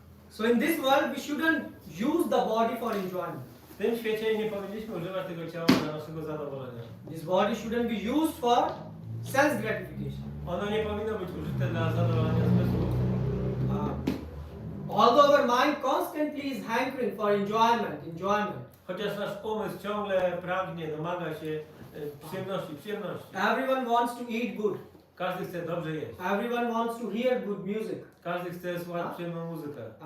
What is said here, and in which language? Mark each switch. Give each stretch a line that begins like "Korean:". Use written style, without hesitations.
English: So in this world, we shouldn't use the body for enjoyment.
Polish: W tym świecie nie powinniśmy używać tego ciała dla naszego zadowolenia.
English: This body shouldn't be used for sense gratification.
Polish: Ono nie powinno być użyte dla zadowolenia zmysłów.
English: Although our mind constantly is hankering for enjoyment.
Polish: Chociaż nasz umysł ciągle pragnie, domaga się przyjemności.
English: Everyone wants to eat good.
Polish: Każdy chce dobrze jeść.
English: Everyone wants to hear good music.
Polish: Każdy chce słuchać przyjemną muzykę.